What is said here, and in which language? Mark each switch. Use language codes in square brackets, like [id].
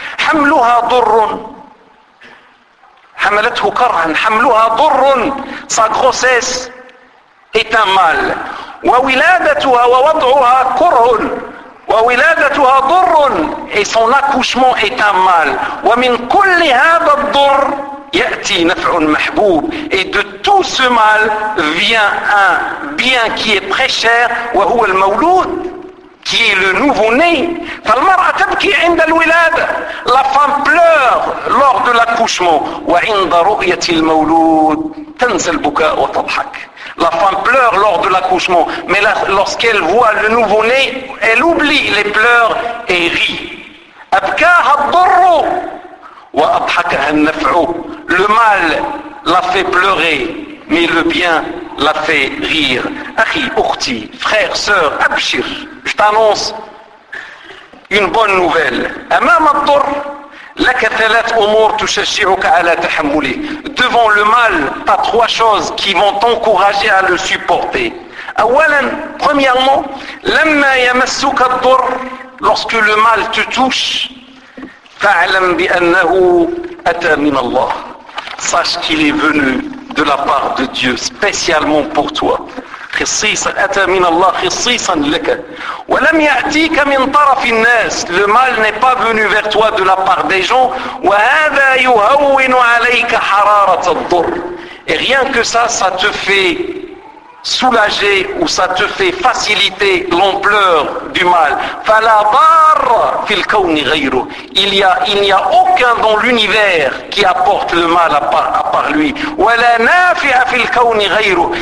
[ar] حَمْلُهَا ضُرٌ. حَمَلَتْهُ كَرْهًا. حَمْلُهَا ضُرٌ. [fr] Sa grossesse est un mal. [ar] وولادتها ووضعها كره وولادتها ضر [fr] et son accouchement est un mal. [ar] ومن كل هذا الضر يأتي نفع محبوب. [fr] Et de tout ce mal vient un bien qui est très cher, [ar] وهو المولود, [fr] qui est le nouveau-né. [ar] فالمرأة تبكي عند الولادة. [fr] La femme pleure lors de l'accouchement. [ar] وعند رؤية المولود تنسى البكاء وتضحك. [fr] La femme pleure lors de l'accouchement, mais lorsqu'elle voit le nouveau-né, elle oublie les pleurs et rit. [ar] أبكاها الضر وأضحكها النفع. [fr] Le mal l'a fait pleurer, mais le bien l'a fait rire. [ar] أخي أختي, [fr] frère, sœur, [ar] أبشر, [fr] je t'annonce une bonne nouvelle. [ar] أمام الضر لك ثلاث أمور تشجعك على تحمله. [fr] Devant le mal, t'as trois choses qui vont t'encourager à le supporter. [ar] أولا, [fr] premièrement, [ar] لما يمسك الضر, [fr] lorsque le mal te touche, [ar] فاعلم بأنه أتى من الله. [fr] Sache qu'il est venu de la part de Dieu spécialement pour toi. [ar] خصيصا أتى من الله خصيصا لك. ولم يأتيك من طرف الناس. [fr] Le mal n'est pas venu vers toi de la part des gens. [ar] وهذا يهون عليك حرارة الضر. [fr] Et rien que ça, ça te fait soulager ou ça te fait faciliter l'ampleur du mal. [ar] فلا ضار في الكون غيره. [fr] Il n'y a aucun dans l'univers qui apporte le mal à part lui. [ar] ولا نافع في الكون غيره.